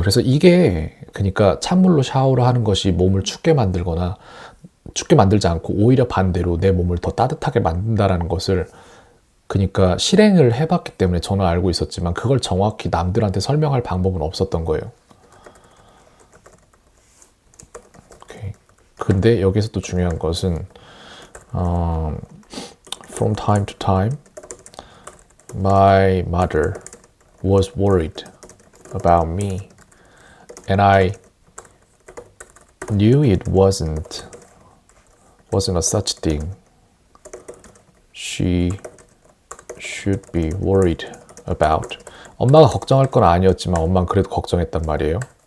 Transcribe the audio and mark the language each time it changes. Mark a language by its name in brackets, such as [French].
[Korean] 그래서 이게 그러니까 찬물로 샤워를 하는 것이 몸을 춥게 만들거나 춥게 만들지 않고 오히려 반대로 내 몸을 더 따뜻하게 만든다라는 것을 그러니까 실행을 해봤기 때문에 저는 알고 있었지만 그걸 정확히 남들한테 설명할 방법은 없었던 거예요. 오케이. 근데 여기서 또 중요한 것은 [English] from time to time my mother was worried about me. And I knew it wasn't a such thing she should be worried about. [Korean] 엄마가 걱정할 건 아니었지만 엄마는 그래도 걱정했단 말이에요.